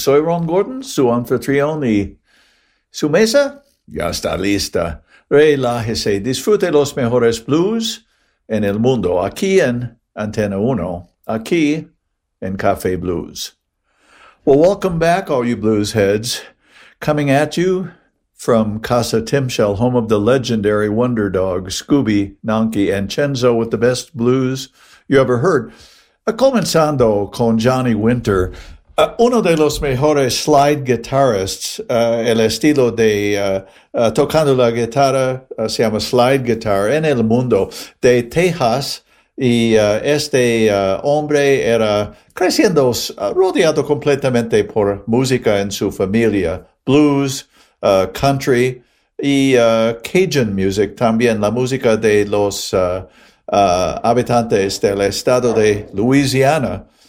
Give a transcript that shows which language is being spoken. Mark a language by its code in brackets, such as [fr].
[es] Soy Ron Gordon, su anfitrión y su mesa ya está lista. Relájese, disfrute los mejores blues en el mundo, aquí en Antena 1, aquí en Café Blues. [en] Well, welcome back, all you blues heads. Coming at you from Casa Timshel, home of the legendary Wonder Dog, Scooby, Nonky, and Chenzo with the best blues you ever heard. [es] Comenzando con Johnny Winter, uno de los mejores slide guitarists, el estilo de tocando la guitarra, se llama slide guitar, en el mundo de Texas, y este hombre era creciendo rodeado completamente por música en su familia, blues, country y Cajun music también, la música de los habitantes del estado de Louisiana.